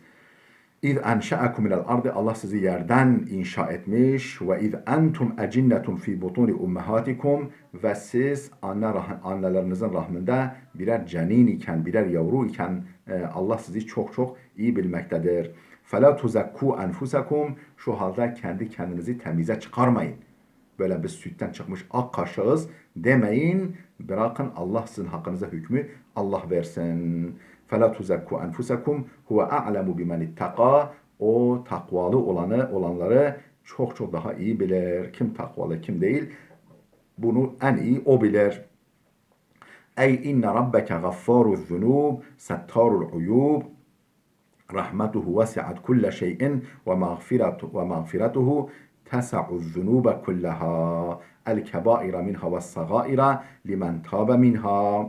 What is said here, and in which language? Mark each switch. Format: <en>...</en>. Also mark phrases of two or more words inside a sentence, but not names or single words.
<ar>إذ أنشأكم من الأرض,</ar> <tr>Allah sizi yerden inşa etmiş.</tr> <ar>وإذ أنتم أجنة في بطون أمهاتكم,</ar> <tr>ve siz annelerinizin rahminde birer cenin iken, birer yavru iken Allah sizi çok çok iyi bilmektedir.</tr> <ar>فَلَا تُزَكُّوا أَنْفُسَكُمْ,</ar> <tr>şu halde kendi kendinizi temize çıkarmayın. Böyle bir sütten çıkmış ak kaşığız demeyin. Bırakın Allah sizin hakkınıza hükmü Allah versin.</tr> <ar>فَلَا تُزَكُّوا أَنْفُسَكُمْ هُوَ أَعْلَمُ بِمَنِ اتَّقَى,</ar> <tr>o takvalı olanları çok çok daha iyi bilir. Kim takvalı, kim değil, bunu en iyi o bilir.</tr> <ar>Ey إن ربك غفار الذنوب ستار العيوب رحمته وسعت كل شيء ومغفرته تسع الذنوب كلها الكبائر منها والصغائر لمن تاب منها.</ar>